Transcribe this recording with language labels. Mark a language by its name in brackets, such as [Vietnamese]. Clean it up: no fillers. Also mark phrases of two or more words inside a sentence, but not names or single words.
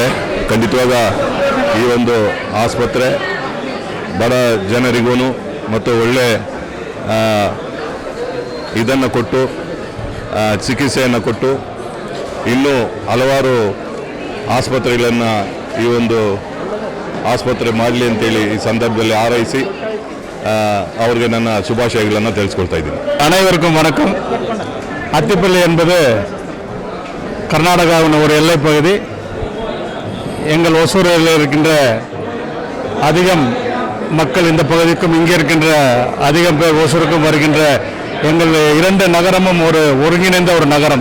[Kannada] ಖಂಡಿತವಾಗ ಈ ಒಂದು ಆಸ್ಪತ್ರೆ ಬಡ ಜನರಿಗೂ ಮತ್ತು ಒಳ್ಳೆ ಇದನ್ನು ಕೊಟ್ಟು ಚಿಕಿತ್ಸೆಯನ್ನು ಕೊಟ್ಟು ಇನ್ನೂ ಹಲವಾರು ಆಸ್ಪತ್ರೆಗಳನ್ನು ಈ ಒಂದು ಆಸ್ಪತ್ರೆ ಮಾಡಲಿ ಅಂತೇಳಿ ಈ ಸಂದರ್ಭದಲ್ಲಿ ಹಾರೈಸಿ அவருக்கு ನನ್ನ ಶುಭಾಶಯಗಳನ್ನು ತಿಳಿಸ್ಕೊಳ್ತಾ ಇದ್ದೀನಿ. [Tamil] அனைவருக்கும் வணக்கம். அத்திப்பள்ளி என்பது கர்நாடகாவின் ஒரு எல்லைப் பகுதி. எங்கள் ஒசூரில் இருக்கின்ற அதிகம் மக்கள் இந்த பகுதிக்கும் இங்கே இருக்கின்ற அதிகம் பேர் ஒசூருக்கும் வருகின்ற எங்கள் இரண்டு நகரமும் ஒரு ஒருங்கிணைந்த ஒரு நகரம்.